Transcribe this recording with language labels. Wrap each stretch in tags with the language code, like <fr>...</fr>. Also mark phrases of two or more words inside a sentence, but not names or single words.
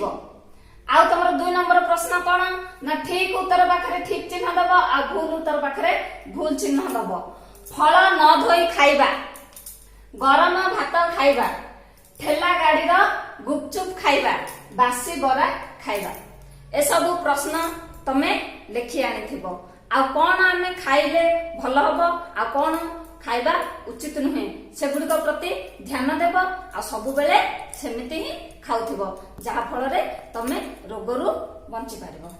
<or>ଆଉ ତମର 2 ନମ୍ବର ପ୍ରଶ୍ନ କୋନ ନା ଠିକ ଉତ୍ତର ପାଖରେ ଠିକ ଚିହ୍ନ ଦବ ଆ ଭୁଲ ଉତ୍ତର ପାଖରେ ଭୁଲ ଚିହ୍ନ ଦବ। ଫଳ ନ ଧୋଇ ଖାଇବା, ଗରମ ଭାତ ଖାଇବା, ଠେଲା ଗାଡ଼ି ର ଗୁପଚୁପ ଖାଇବା, ବାସି ବରା ଖାଇବା, ଏ ସବୁ ପ୍ରଶ୍ନ ତମେ ଲେଖି ଆଣିଥିବ। ଆଉ କଣ ଆମେ ଖାଇଲେ ଭଲ ହବ ଆଉ କଣ ଖାଇବା ଉଚିତ ନୁହେଁ ସେଗୁଡିକ ପ୍ରତି ଧ୍ୟାନ ଦେବ ଆଉ ସବୁବେଳେ ସେମିତି ହିଁ ଖାଉଥିବ, ଯାହା ଫଳରେ ତମେ ରୋଗରୁ ବଞ୍ଚି ପାରିବ।</or>